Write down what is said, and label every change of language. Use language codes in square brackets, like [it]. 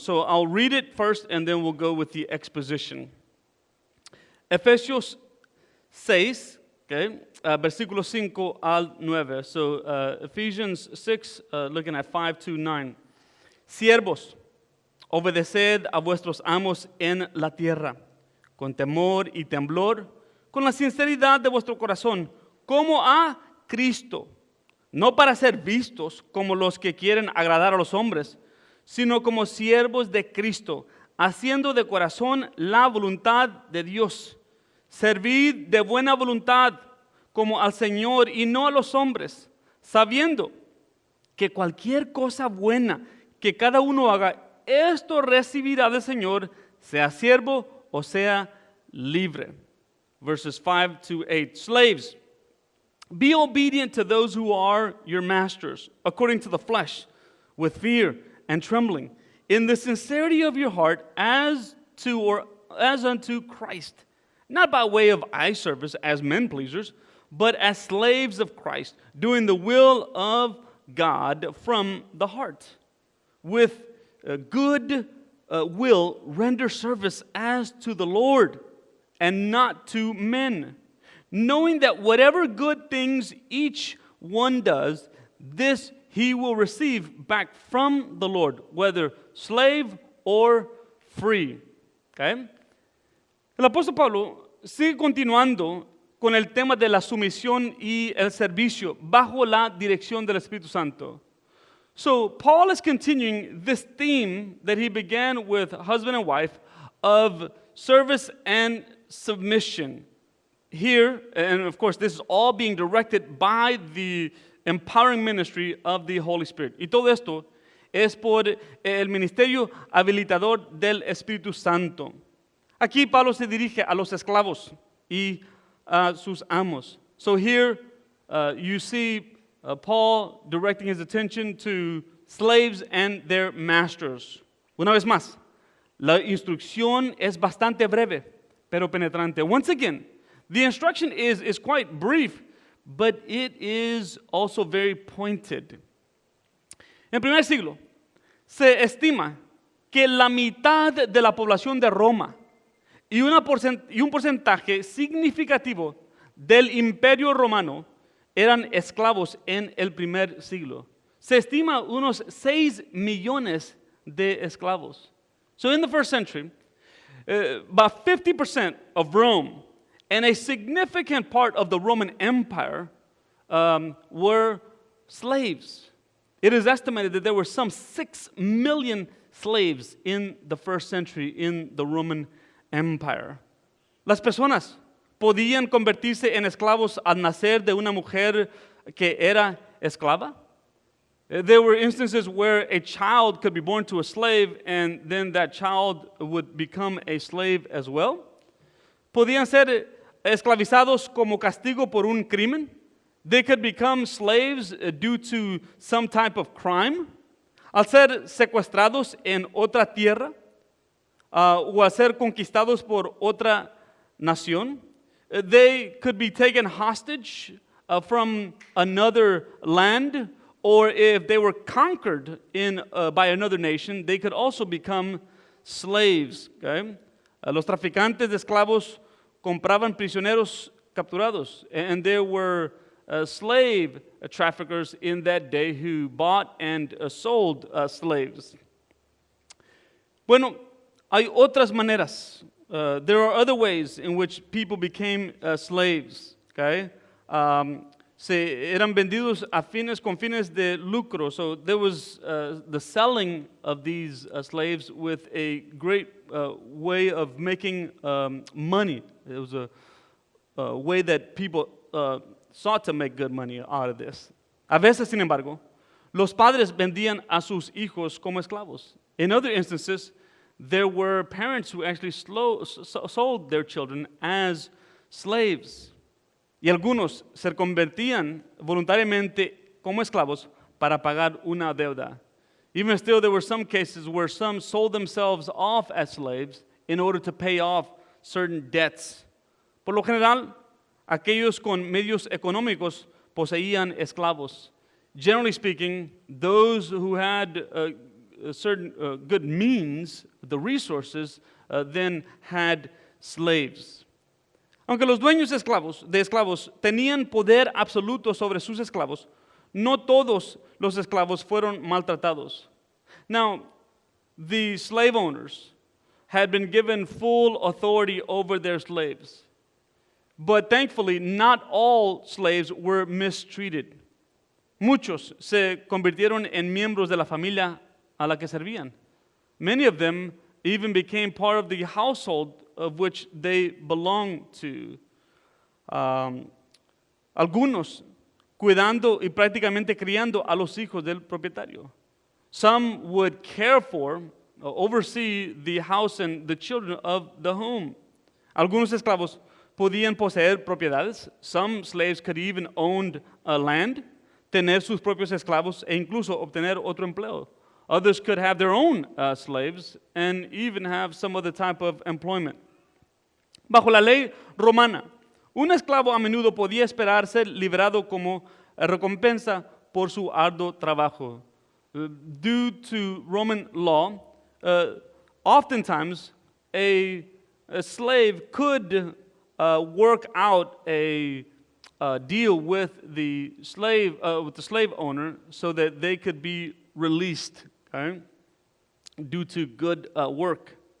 [en] So I'll read it first and then we'll go with the exposition. [es] Efesios 6, okay, versículos 5 al 9. [en] So Ephesians 6, looking at 5 to 9. [es] Siervos, obedeced a vuestros amos en la tierra, con temor y temblor, con la sinceridad de vuestro corazón, como a Cristo, no para ser vistos como los que quieren agradar a los hombres, sino como siervos de Cristo, haciendo de corazón la voluntad de Dios. Servid de buena voluntad como al Señor y no a los hombres, sabiendo que cualquier cosa buena que cada uno haga, esto recibirá del Señor, sea siervo o sea libre. [en] Verses 5 to 8. Slaves, be obedient to those who are your masters, according to the flesh, with fear and trembling, in the sincerity of your heart, as unto Christ, not by way of eye service as men pleasers, but as slaves of Christ, doing the will of God from the heart. With good will render service as to the Lord, and not to men, knowing that whatever good things each one does, this he will receive back from the Lord, whether slave or free. Okay? [es] El apóstol Pablo sigue continuando con el tema de la sumisión y el servicio bajo la dirección del Espíritu Santo. [en] So Paul is continuing this theme that he began with husband and wife of service and submission. Here, and of course this is all being directed by the empowering ministry of the Holy Spirit. [es] Y todo esto es por el ministerio habilitador del Espíritu Santo. Aquí Pablo se dirige a los esclavos y a sus amos. [en] So here you see Paul directing his attention to slaves and their masters. [es] Una vez más, la instrucción es bastante breve, pero penetrante. [en] Once again, the instruction is quite brief, but it is also very pointed. [es] En el primer siglo, se estima que la mitad de la población de Roma y un porcentaje significativo del Imperio Romano eran esclavos en el primer siglo. Se estima unos 6 millones de esclavos. [en] So in the first century, about 50% of Rome and a significant part of the Roman Empire were slaves. It is estimated that there were some 6 million slaves in the first century in the Roman Empire. [es] Las personas podían convertirse en esclavos al nacer de una mujer que era esclava. [en] There were instances where a child could be born to a slave and then that child would become a slave as well. [es] Podían ser esclavizados como castigo por un crimen. [en] They could become slaves due to some type of crime. [es] Al ser secuestrados en otra tierra o al ser conquistados por otra nación. [en] They could be taken hostage from another land, or if they were conquered by another nation, they could also become slaves. Okay? [es] Los traficantes de esclavos compraban prisioneros capturados, [en] and there were slave traffickers in that day who bought and sold slaves. [es] Bueno, hay otras maneras. [en] There are other ways in which people became slaves. Okay? [es] Se eran vendidos con fines de lucro. [en] So there was the selling of these slaves with a great way of making money. It was a way that people sought to make good money out of this. [es] A veces, sin embargo, los padres vendían a sus hijos como esclavos. [en] In other instances, there were parents who actually sold their children as slaves. [es] Y algunos se convertían voluntariamente como esclavos para pagar una deuda. [en] Even still, there were some cases where some sold themselves off as slaves in order to pay off certain debts. [es] Por lo general, aquellos con medios económicos poseían esclavos. [en] Generally speaking, those who had certain good means, the resources, then had slaves. [es] Aunque los dueños de esclavos tenían poder absoluto sobre sus esclavos, no todos los esclavos fueron maltratados. [en] Now, the slave owners had been given full authority over their slaves. But thankfully, not all slaves were mistreated. [es] Muchos se convirtieron en miembros de la familia a la que servían. [en] Many of them even became part of the household of which they belonged to. [es] Algunos cuidando y prácticamente criando a los hijos del propietario. [en] Some would care for, oversee the house and the children of the home. [es] Algunos esclavos podían poseer propiedades. [en] Some slaves could even own land, [es] tener sus propios esclavos e incluso obtener otro empleo. [en] Others could have their own slaves and even have some other type of employment. [es] Bajo la ley romana, un esclavo a menudo podía esperar ser liberado como recompensa por su arduo trabajo. [en] Due to Roman law, oftentimes a slave could work out a deal with the slave owner so that they could be released, okay, due to good work.